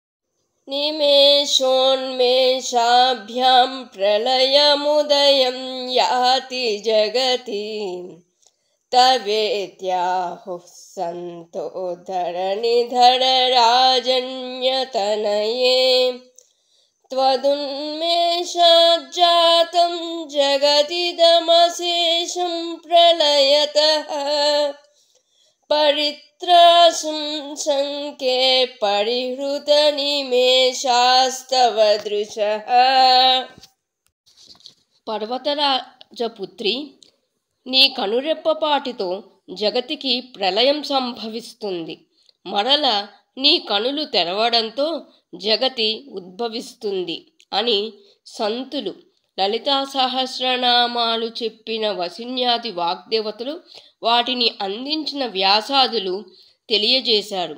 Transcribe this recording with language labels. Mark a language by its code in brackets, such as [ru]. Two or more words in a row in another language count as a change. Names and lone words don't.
[sa] నిమేషోన్మేషాభ్యాం ప్రళయముదయం యాతి జగతి తవేత్యాహుః సంతో ధరణిధరరాజన్యతనయే त्वदुन्मेषाज्जातं जगदिदमशेषं प्रलयतः परित्रासं शङ्के परिहृतनिमेषास्तव दृशः. [te] పర్వతరాజపుత్రి, నీ కనురెప్పపాటితో జగతికి ప్రళయం సంభవిస్తుంది. మరల నీ కనులు తెరవడంతో జగతి ఉద్భవిస్తుంది అని సంతులు లలితా సహస్రనామాలు చెప్పిన వసిన్యాది వాగ్దేవతలు, వాటిని అందించిన వ్యాసాదులు తెలియజేశారు.